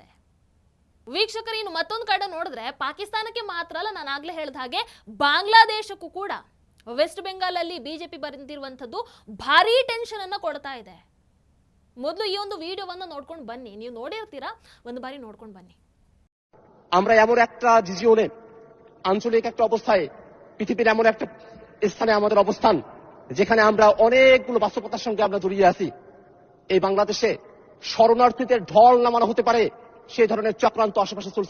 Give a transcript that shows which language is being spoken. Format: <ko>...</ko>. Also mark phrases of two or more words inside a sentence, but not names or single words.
<kn>ವೀಕ್ಷಕರು, ಇನ್ನು ಮತ್ತೊಂದು ಕಡೆ ನೋಡಿದ್ರೆ ಪಾಕಿಸ್ತಾನಕ್ಕೆ ಮಾತ್ರ ಅಲ್ಲ, ನಾನು ಆಗ್ಲೇ ಹೇಳಿದ ಹಾಗೆ ಬಾಂಗ್ಲಾದೇಶಕ್ಕೂ ಕೂಡ ವೆಸ್ಟ್ ಬೆಂಗಾಲ್ ಅಲ್ಲಿ ಬಿಜೆಪಿ ಬಂದಿರುವಂಥದ್ದು ಭಾರಿ ಟೆನ್ಷನ್ ಅನ್ನ ಕೊಡ್ತಾ ಇದೆ. ಮೊದಲು ಈ ಒಂದು ವಿಡಿಯೋವನ್ನ ನೋಡ್ಕೊಂಡು ಬನ್ನಿ, ನೀವು ನೋಡಿರ್ತೀರಾ, ಒಂದು ಬಾರಿ ನೋಡ್ಕೊಂಡು ಬನ್ನಿ.</kn> <bn>আমরা এমন একটা রিজিয়নে আঞ্চলিক একটা অবস্থায় পৃথিবীর এমন একটা স্থানে আমাদের অবস্থান যেখানে আমরা অনেকগুলো বাস্তবতার সঙ্গে আমরা জড়িয়ে আছি। এই বাংলাদেশে শরণার্থীদের ঢল নামানো হতে পারে সেই ধরনের চক্রান্ত আশেপাশে চলছে।</bn>